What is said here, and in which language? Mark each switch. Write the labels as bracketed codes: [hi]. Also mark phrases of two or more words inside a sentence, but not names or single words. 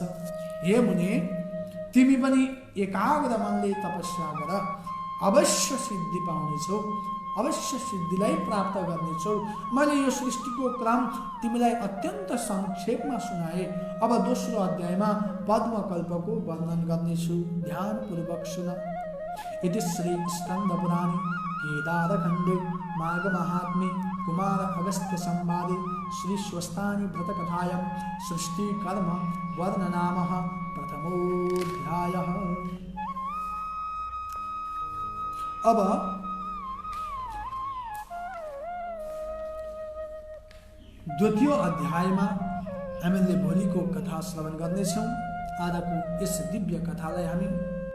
[ne] हे मुने, तिमी पनि एकाग्र मनले तपस्या गर, अवश्य सिद्धि पाउनेछौ, अवश्य सिद्धिलाई प्राप्त गर्नेछौ। मैले यो सृष्टिको क्रम तिमीलाई अत्यन्त संक्षेपमा सुनाए। अब दोस्रो अध्यायमा पद्मकल्पको वर्णन गर्नेछु, ध्यानपूर्वक सुन। [sa] इति श्री स्कन्द पुराणे केदारखण्डे माघ महात्म्ये कुमार अगस्त्य संवादे श्री स्वस्तानि व्रतकथायां सृष्टि कर्म वर्णनामः प्रथमोऽध्यायः। [ne] अब द्वितीय अध्यायमा हामीले भोलिको कथा श्रवण गर्नेछौँ। आजको यस दिव्य कथालाई हामी